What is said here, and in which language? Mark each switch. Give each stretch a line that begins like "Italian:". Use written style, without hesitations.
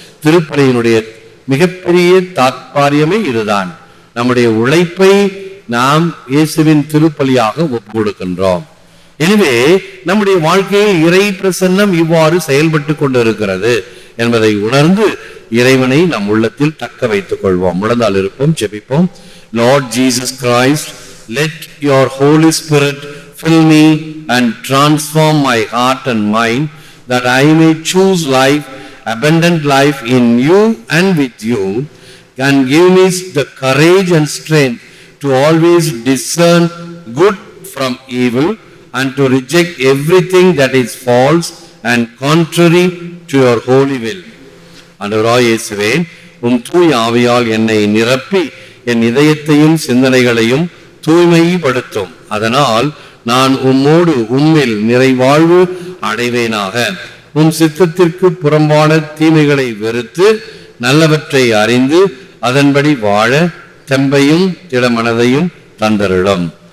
Tamil: திருப்பலியினுடைய மிகப்பெரிய தாத்பரியமே இதுதான். நம்முடைய உழைப்பை நாம் இயேசுவின் திருப்பலியாக ஒப்பு கொடுக்கின்றோம். எனவே நம்முடைய வாழ்க்கையில் இறை பிரசன்னம் இவ்வாறு செயல்பட்டு கொண்டிருக்கிறது என்பதை உணர்ந்து இறைவனை நம் உள்ளத்தில் தக்க வைத்துக் கொள்வோம். முழந்தால் இருப்போம், ஜெபிப்போம்.
English: Lord Jesus Christ, let your Holy Spirit fill me and transform my heart and mind, that I may choose life, abundant life in you and with you, and give me the courage and strength to always discern good from evil and to reject everything that is false and contrary to your holy will.
Tamil: ஆண்டவராகிய இயேசுவே, உம் தூய ஆவியால் என்னை நிரப்பி என் இதயத்தையும் சிந்தனைகளையும் தூய்மைப்படுத்தும். அதனால் நான் உம்மோடு உம்மில் நிறைவாழ்வு அடைவேனாக. உம் சித்தத்திற்கு புறம்பான தீமைகளை வெறுத்து நல்லவற்றை அறிந்து அதன்படி வாழ தெம்பையும் திடமனதையும் தந்தருளும்.